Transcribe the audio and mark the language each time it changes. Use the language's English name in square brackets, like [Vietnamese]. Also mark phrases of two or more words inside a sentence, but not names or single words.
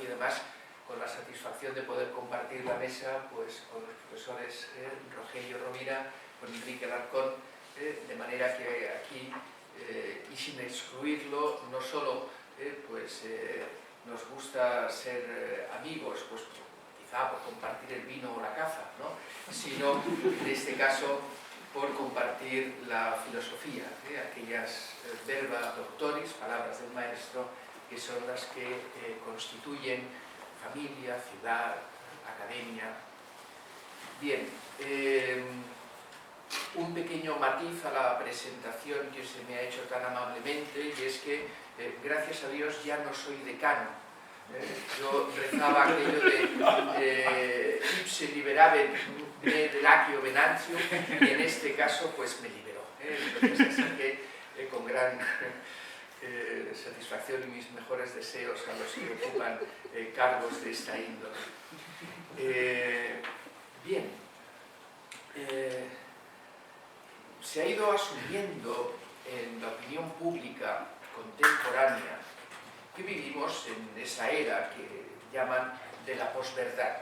[Spanish] Y además con la satisfacción de poder compartir la mesa pues, con los profesores Rogelio Rovira, con Enrique Alarcón, de manera que aquí, y sin excluirlo, no solo pues, nos gusta ser amigos, pues quizá por compartir el vino o la caza, ¿no? Sino, en este caso, por compartir la filosofía, aquellas [Latin] verba doctoris, [Spanish] palabras del maestro, que son las que constituyen familia, ciudad, academia. Bien, un pequeño matiz a la presentación que se me ha hecho tan amablemente, y es que, gracias a Dios, ya no soy decano. Yo rezaba aquello de [Latin] ipse liberabit de laccio venantium, [Spanish] y en este caso pues me liberó. Entonces, así que con gran satisfacción y mis mejores deseos a los que ocupan cargos de esta índole. Bien, se ha ido asumiendo en la opinión pública contemporánea que vivimos en esa era que llaman de la posverdad.